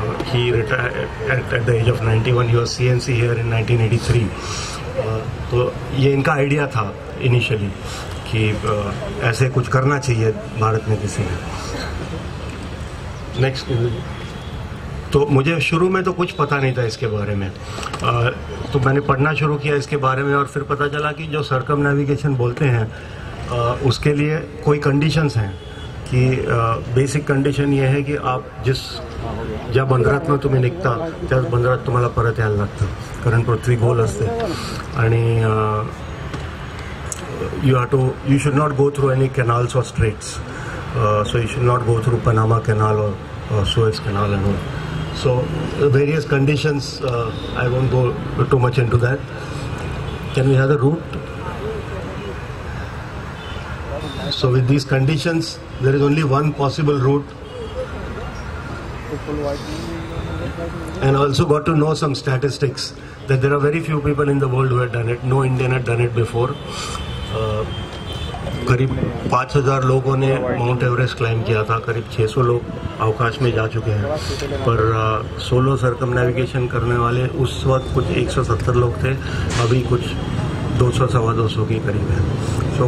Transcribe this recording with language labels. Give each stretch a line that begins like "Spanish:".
English: He retired at the age of 91. He was CNC here in 1983.
Hindi: तो ये इनका idea था इनिशियली कि ऐसे कुछ करना चाहिए भारत में किसी ने. नेक्स्ट. तो मुझे शुरू में तो कुछ पता नहीं था इसके बारे में, तो मैंने पढ़ना शुरू किया इसके बारे में और फिर पता चला कि जो सर्कमनेविगेशन बोलते हैं उसके लिए कोई कंडीशंस हैं कि बेसिक कंडिशन ये है कि आप
Marathi: ज्या बंदरात तुम्ही निघता त्याच बंदरात तुम्हाला परत यायला लागतं, कारण पृथ्वी गोल असते आणि
English: you should not go through any canals or straits, so you should not go through Panama Canal or Suez Canal and all. So various conditions, I won't go too much into that. Can we have the route? So with these conditions, there is only one possible route. And I also got to know some statistics that there are very few people in the world who have done it. No Indian had done it before.
Hindi: करीब 5000 लोगों ने mount Everest climb किया था, करीब 600 लोग अवकाश में जा चुके हैं, पर सोलो सर्कमनेविगेशन करने वाले उस वक्त कुछ 170 लोग थे, अभी कुछ 200-250 के करीब है.